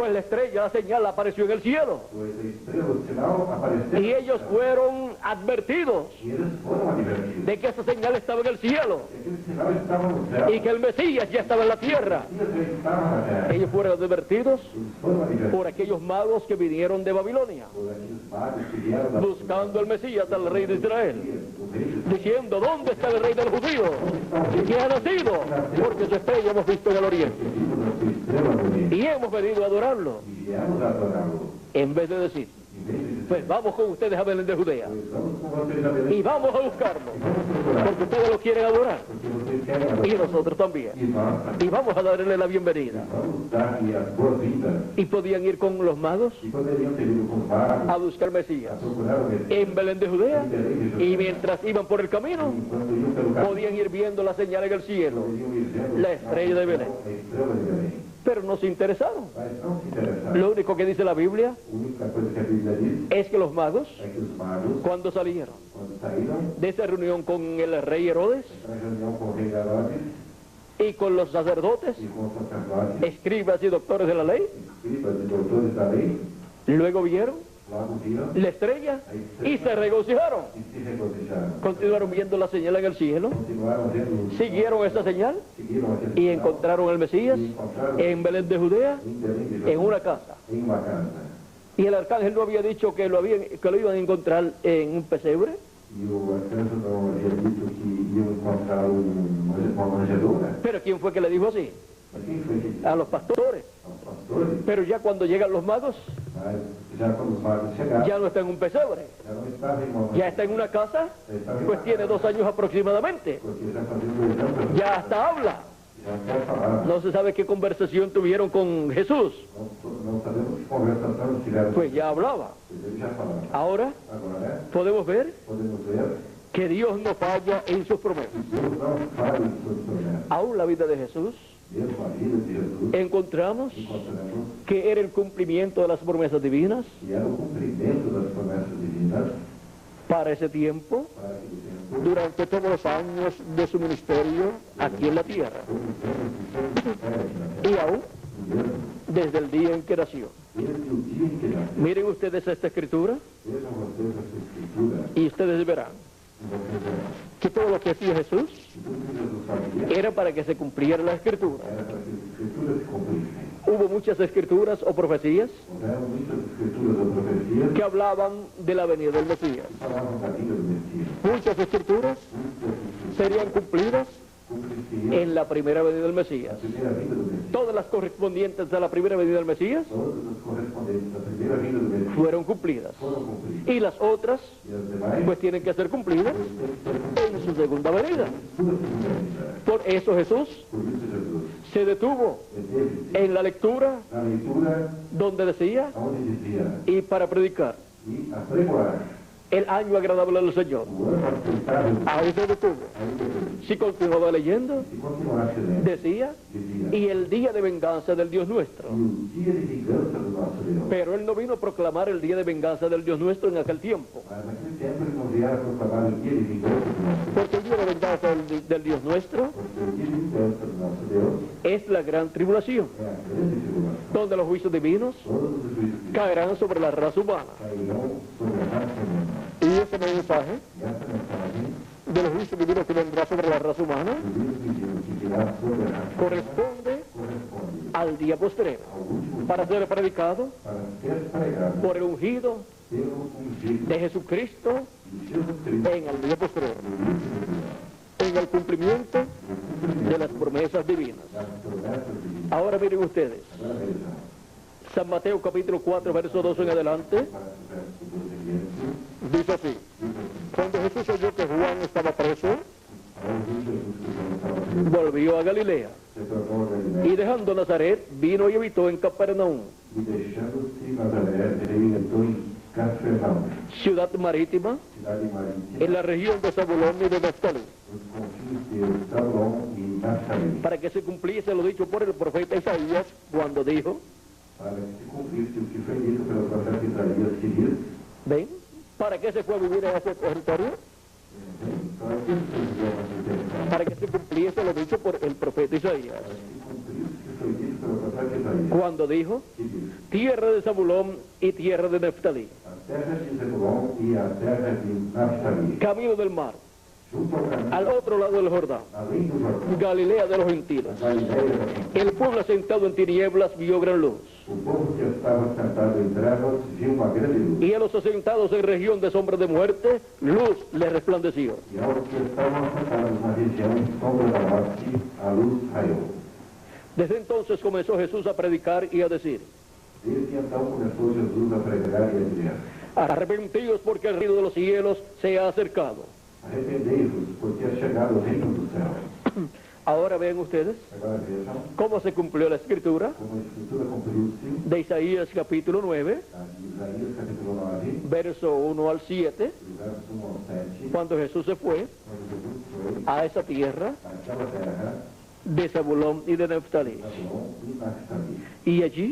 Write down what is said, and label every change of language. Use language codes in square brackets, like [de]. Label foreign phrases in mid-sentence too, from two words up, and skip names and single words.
[es] Pues la estrella, la señal, apareció en el cielo. [pt] Pois a estrela, o sinal, apareceu. [es] Y ellos fueron advertidos [pt] E eles foram advertidos. [es] de que esa señal estaba en el cielo [pt] E aquele sinal estava no céu. [es] y que el Mesías ya estaba en la tierra. [pt] E já estava na terra. [es] Ellos fueron advertidos [pt] Eles foram advertidos [es] por aquellos magos que vinieron de Babilonia, [pt] por aqueles magos que vieram da [es] buscando al Mesías, al rey de Israel, [pt] o rei de [es] diciendo, ¿dónde está el rey de los judíos? ¿Quién ha nacido? Porque su estrella hemos visto en el oriente [pt] vimos a sua estrela no Oriente. [es] y hemos venido a adorarlo, [pt] E viemos a adorá-lo. [es] en vez de decir, [pt] Em vez de dizer, [es] pues vamos con ustedes a Belén de Judea [pt] pois vamos com vocês a Belém. [es] y vamos a buscarlo, [pt] E vamos procurar. [es] porque ustedes lo quieren adorar [pt] Porque vocês querem [es] y [pt] adorar. [es] nosotros también, [pt] E nós também. [es] y vamos a darle la bienvenida. [pt] Vamos dar-lhe as boas-vindas. [es] Y podían ir con los magos [pt] E poderiam ter ido com os magos [es] a buscar [pt] a [es] Mesías [pt] procurar o Messias. [es] en Belén de Judea, [pt] Em Belém de Judá. [es] y mientras iban por el camino [pt] E quando iam pelo caminho, [es] podían ir viendo la señal en el cielo, [pt] poderiam ir vendo [es] la estrella de Belén. [pt] a estrela de Belém. [es] pero no se interesaron. [pt] Mas não se interessaram. [es] Lo único que dice la Biblia [pt] A única coisa que a Bíblia diz [es] es que los magos, [pt] é que os magos, [es] cuando salieron [pt] quando saíram [es] de esa reunión con el rey Herodes [pt] para a reunião com o rei Herodes [es] y con los sacerdotes, [pt] e com os sacerdotes, [es] escribas y doctores de la ley, [pt] escribas e doutores da lei, [es] luego vieron [pt] logo viram [es] la estrella y se regocijaron. [pt] e se regocijaram. [es] Continuaron viendo la señal en el cielo, [pt] Continuaram vendo, [es] siguieron esa señal [pt] seguiram aquele [es] y [pt] sinal [es] encontraron al Mesías [pt] e encontraram [es] en Belén de Judea, [pt] em Belém de Judá, [es] en una casa. [pt] em uma casa. [es] Y el arcángel no había dicho que lo iban a encontrar en un pesebre. [pt] E o arcanjo não havia dito que iam encontrar uma manjedoura. [es] Pero ¿quién fue que le dijo así? [pt] Mas quem foi que [es] A los pastores. [pt] aos pastores? [es] Pero ya cuando llegan los magos, [pt] Mas já quando os magos chegaram, [es] ya no está en un pesebre, [pt] já não estava em uma [es] ya está en una casa, pues tiene 2 años aproximadamente. [pt] porque já fazia 2 anos, [es] Ya hasta habla. [pt] já até falava. [es] No se sabe qué conversación tuvieron con Jesús, [pt] Não sabemos que conversação tiveram, [es] pues ya hablaba. [pt] pois ele já falava. [es] Ahora [pt] Agora, [es] podemos ver [pt] podemos ver [es] que Dios no falla en sus promesas. [pt] que Deus não falha em suas promessas. [es] Aún la vida de Jesús [pt] Mesmo a vida de Jesus, [es] encontramos [pt] encontramos [es] que era el cumplimiento de las promesas divinas [pt] que era o cumprimento das promessas divinas [es] para ese tiempo, [pt] para aquele tempo, [es] durante todos los años de su ministerio aquí en la tierra. [pt] todos os anos de seu ministério aqui na terra. [es] Y aún [pt] E mesmo [es] desde el día en que nació. [pt] desde o dia em que nasceu. [es] Miren ustedes esta escritura [pt] Vejam vocês essa escritura [es] y ustedes verán [pt] e vocês verão [es] que todo lo que hacía Jesús [pt] que tudo que Jesus fazia [es] era para que se cumpliera la escritura. [pt] era para que as escrituras se cumprissem. [es] Hubo muchas escrituras o profecías [pt] Houveram muitas escrituras ou profecias [es] que hablaban de la venida del Mesías. [pt] que falavam da vida do Messias. [es] Muchas escrituras [pt] Muitas escrituras [es] serían cumplidas [pt] cumpriciam [es] en la primera venida del [pt] a [es] Mesías. [pt] primeira vinda do Messias. [es] Todas las correspondientes a la primera venida del Mesías [pt] Todas as correspondentes à primeira vinda do Messias [es] fueron cumplidas. [pt] foram cumpridas. [es] Y las otras [pt] E as demais, [es] pues tienen que ser cumplidas [pt] têm que ser cumpridas [es] en su segunda venida. [pt] sua segunda vinda. [es] Por eso Jesús [pt] Por isso Jesus [es] se detuvo [pt] deteve-se [es] en la lectura [pt] na leitura [es] donde decía, [pt] onde dizia [es] y para predicar [pt] e apregoar [es] el año agradable del Señor. [pt] o ano aceitável [es] Ahí se detuvo. [pt] ainda Deus. [es] Si continuaba leyendo, [pt] Se continuasse lendo, [es] decía, [pt] dizia [es] y el día de venganza del Dios [pt] e [es] nuestro. [pt] o dia de vingança do nosso Deus. [es] Pero él no vino a proclamar el día de venganza del Dios nuestro en aquel tiempo. [pt] Mas naquele tempo ele não viera proclamar o dia de vingança do nosso Deus. [es] Porque el día de venganza del Dios nuestro [pt] Porque o dia de vingança do nosso Deus [es] es la gran tribulación, [pt] é a grande tribulação. [es] donde los juicios divinos [pt] Todos os juízos [es] caerán sobre la raza humana. [pt] cairão sobre a raça humana. [es] Y ese mensaje [pt] E essa mensagem [es] de los juicios divinos que vendrá sobre la raza humana [pt] do livro divino que virá sobre a raça humana [es] corresponde [pt] corresponde [es] al día postrero, [pt] ao último [es] para ser predicado [pt] para ser pregado [es] por el ungido [pt] pelo ungido [es] de Jesucristo [pt] de Jesus Cristo [es] en el día postrero, [pt] no último dia. [es] en el cumplimiento [pt] O cumprimento [es] de las promesas divinas. [pt] das promessas divinas. [es] Ahora miren ustedes, [pt] Agora vejam, [es] San Mateo capítulo 4, verso 2 en adelante, [pt] para o verso 12 em diante, [es] dice así: cuando Jesús oyó que Juan estaba preso, [pt] ao ouvir Jesus que João estava preso, [es] volvió a Galilea, [pt] se tornou a Galiléia [es] y dejando Nazaret, vino y habitó en Capernaum, [pt] e deixando-se Nazaré, ele entrou em Cafarnaum, [es] ciudad marítima, [pt] cidade marítima, [es] en la región de Zabulón y de Neftalí, [pt] nos confins de Zabulon e Naphtali, [es] para que se cumpliese lo dicho por el profeta Isaías cuando dijo, [pt] para que se cumprisse o que foi dito pelo profeta Isaías, que diz, [es] ven, ¿para qué se fue a vivir en ese territorio? [pt] para que se fizeram esse território? [es] para que se cumpliese lo dicho por el profeta Isaías, [pt] para que cumprisse o que foi dito pelo profeta Isaías, [es] cuando dijo, [pt] que diz: [es] tierra de Zabulón y tierra de Neftalí, [pt] a terra de Zebulon e a terra de Naftali, [es] camino del mar, [pt] junto ao caminho, [es] al otro lado del Jordán, [pt] além do Jordão, [es] Galilea de los gentiles. [pt] Galileia da Galileia. [es] El pueblo sentado en tinieblas vio gran luz, [pt] O povo que estava sentado em trevas viu uma grande luz, [es] y a los asentados en región de sombra de muerte, luz les resplandeció. [pt] e aos que estavam sentados na região de sombra da morte, a luz raiou. [es] Desde entonces comenzó Jesús a predicar y a decir, [pt] Desde então começou Jesus a pregar e a dizer: [es] arrepentíos porque el reino de los cielos se ha acercado. [pt] arrependei-vos, porque é chegado o reino do céu. [es] Ahora vean ustedes [pt] Agora vejam [es] cómo se cumplió la escritura [pt] como a Escritura cumpriu-se, [es] de Isaías capítulo 9, [pt] a Isaías capítulo 9, [es] verso 1 al 7, [pt] do verso 1 ao 7, [es] cuando Jesús se fue [pt] quando Jesus foi [es] a esa tierra [pt] àquela terra, [es] de Zabulón y de Neftalí. [pt] Zabulon e Naftali. [es] Y allí